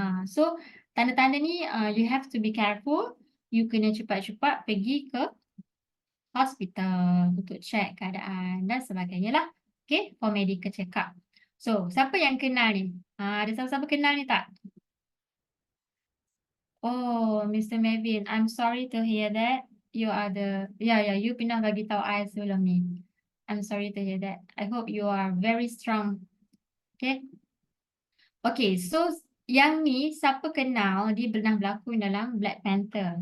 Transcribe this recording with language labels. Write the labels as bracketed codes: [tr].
[en] So, [ms] tanda-tanda ni [en] you have to be careful. [ms] You kena cepat-cepat pergi ke hospital untuk check keadaan dan sebagainya lah. [en] Okay, for medical check-up. So, [ms] siapa yang kenal ni? Ada siapa-siapa kenal ni tak? [en] Oh, Mr. Melvin, I'm sorry to hear that. You are you [ms] pernah bagi tahu [en] I [ms] sebelum ni. [en] I'm sorry to hear that. I hope you are very strong. Okay. Okay, so [ms] yang ni siapa kenal, dia pernah berlakon dalam [en] Black Panther.